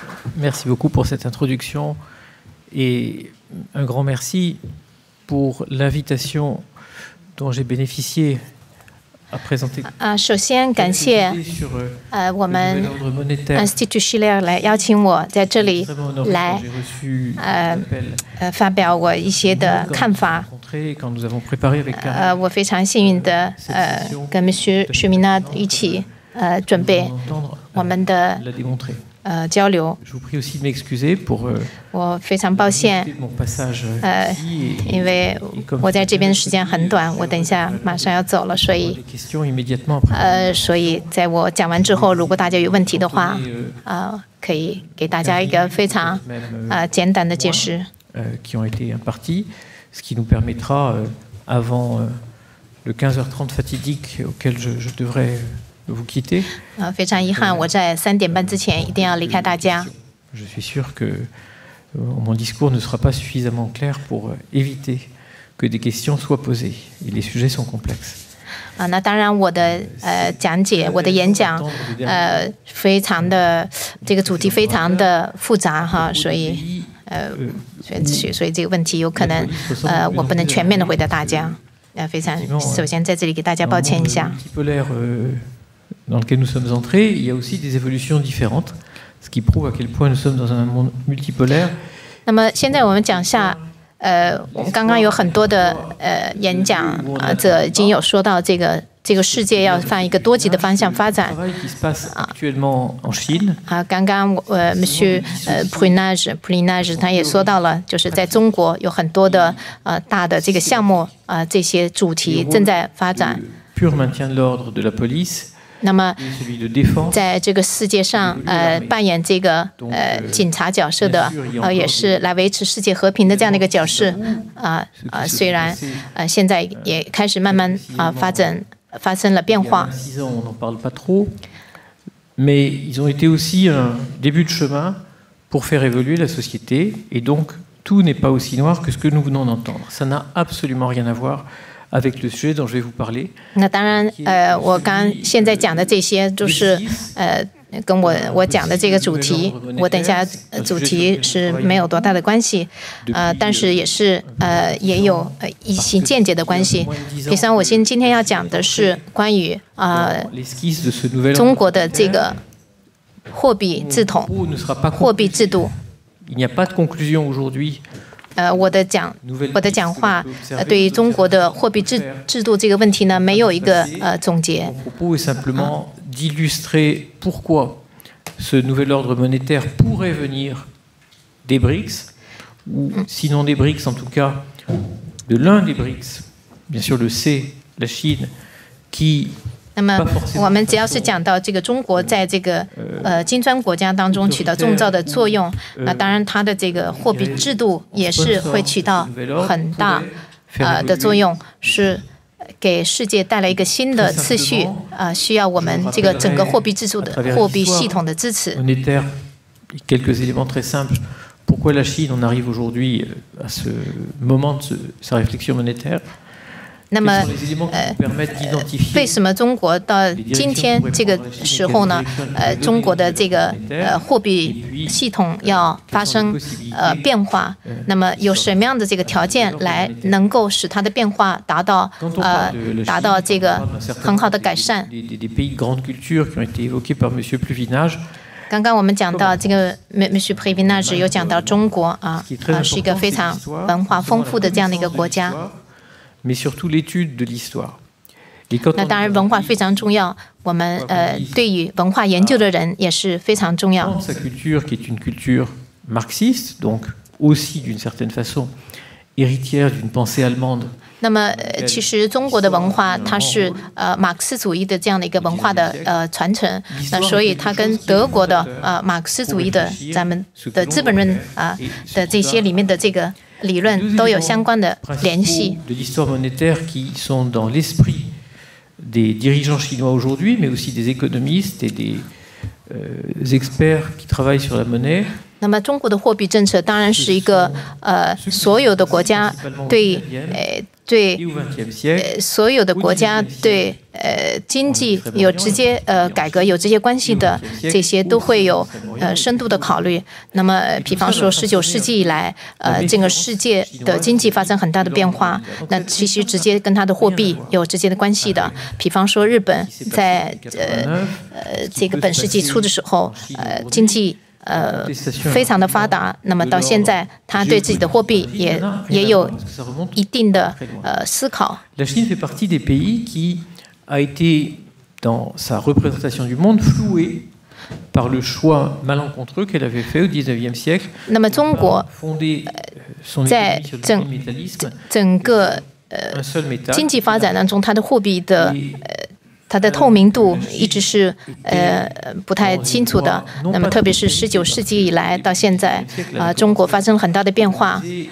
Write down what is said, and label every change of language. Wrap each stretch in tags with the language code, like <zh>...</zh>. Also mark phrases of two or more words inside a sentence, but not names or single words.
<fr>Merci beaucoup pour cette introduction et un grand merci pour l'invitation dont j'ai bénéficié à présenter.</fr> <zh>首先感谢我们 Institut Schiller 来邀请我在这里来发表我一些的看法。我非常幸运的跟 Monsieur Cheminade 一起准备我们的交流。我非常抱歉，因为我在这边的时间很短，我等一下马上要走了，所以在我讲完之后，如果大家有问题的话，可以给大家一个非常简短的解释。</zh> <fr>Ce qui nous permettra, avant le 15h30 fatidique auquel je devrais vous quitter.</fr> <zh>非常遗憾，我在3点半之前一定要离开大家。</zh> <fr>Je suis sûr que mon discours ne sera pas suffisamment clair pour éviter que des questions soient posées. Et les sujets sont complexes.</fr> <zh>那当然，我的讲解，我的演讲，非常的这个主题非常的复杂哈，所以这个问题有可能我不能全面的回答大家。非常，首先在这里给大家抱歉一下。</zh> <fr>Dans lequel nous sommes entrés, il y a aussi des évolutions différentes, ce qui prouve à quel point nous sommes dans un monde multipolaire.</fr> <zh>那么现在我们讲下，我们刚刚有很多的演讲者已经有说到这个世界要向一个多极的方向发展。刚刚Monsieur Pulinage 他也说到了，就是在中国有很多的大的这个项目这些主题正在发展。那么，在这个世界上，扮演这个警察角色的，也是来维持世界和平的这样的一个角色，虽然现在也开始慢慢发生了变化。</zh> <fr>Mais ils ont été aussi un début de chemin pour faire évoluer la société, et donc tout n'est pas aussi noir que ce que nous venons d'entendre. Ça n'a absolument rien à voir avec le sujet dont je vais vous parler.</fr> <zh>那当然，我现在讲的这些都是跟我讲的这个主题，我等一下主题是没有多大的关系，但是也有一些间接的关系。比如说，我今天要讲的是关于中国的这个货币制度。</zh> <fr>Il n'y a pas de conclusion aujourd'hui.</fr> <zh>我的讲话对于中国的货币制度这个问题呢，没有一个总结。</zh> <fr>Mon propos est simplement d'illustrer pourquoi ce nouvel ordre monétaire pourrait venir des BRICS, ou sinon des BRICS, en tout cas de l'un des BRICS, bien sûr le C, la Chine, qui</fr> <zh>那么我们只要是讲到这个中国在这个金砖国家当中起到重要的作用，那当然它的这个货币制度也是会起到很大的作用，是给世界带来一个新的次序，需要我们这个整个货币制度的货币系统的支持。</zh> <fr>Quelques éléments très simples. Pourquoi la Chine en arrive aujourd'hui à ce moment de sa réflexion monétaire?</fr> <zh>那么，为什么中国到今天这个时候呢？中国的这个货币系统要发生变化，那么有什么样的这个条件来能够使它的变化达到这个很好的改善？刚刚我们讲到这个 Monsieur Pulinage 有讲到中国是一个非常文化丰富的这样的一个国家。</zh> <fr>Mais surtout l'étude de l'histoire.</fr> <zh>那当然，文化非常重要。我们对于文化研究的人也是非常重要。</zh> <fr>Sa culture, qui est une culture marxiste, donc aussi d'une certaine façon héritière d'une pensée allemande.</fr> <zh>那么，其实中国的文化它是马克思主义的这样的一个文化的传承。那所以它跟德国的马克思主义的咱们的资本论的这些里面的这个理论都有相关的联系。</zh> <fr>De l'histoire monétaire qui sont dans l'esprit des dirigeants chinois aujourd'hui, mais aussi des économistes et des experts qui travaillent sur la monnaie.</fr> <zh>那么，中国的货币政策当然是一个所有的国家对所有的国家对经济有直接改革有直接关系的这些都会有深度的考虑。那么，比方说19世纪以来，整个世界的经济发生很大的变化，那其实直接跟它的货币有直接的关系的。比方说，日本在这个本世纪初的时候，经济非常的发达，那么到现在，他对自己的货币也有一定的思考。</zh> <fr>La Chine fait partie des pays qui a été dans sa représentation du monde flouée par le choix malencontreux qu'elle avait fait au XIXe siècle.</fr> <zh>那么中国在整个经济发展当中，它的货币的它的透明度一直是不太清楚的。那么，特别是19世纪以来到现在，中国发生了很大的变化。</zh>